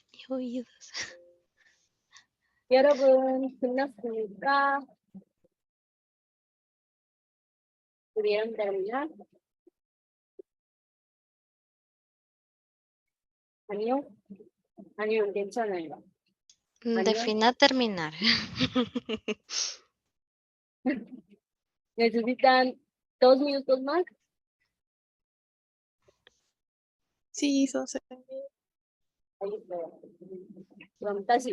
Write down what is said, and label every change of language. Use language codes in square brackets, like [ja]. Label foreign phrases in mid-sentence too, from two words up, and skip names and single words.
[es] oídos. [ko] 여러분, 끝났습니까? [es] ¿Pudieron terminar? [ko] 아니요? 아니요, 괜찮아요. 아니요? [es] Defina terminar. ¿Necesitan 2 minutos más? Sí, son Ahí está. Vamos, así.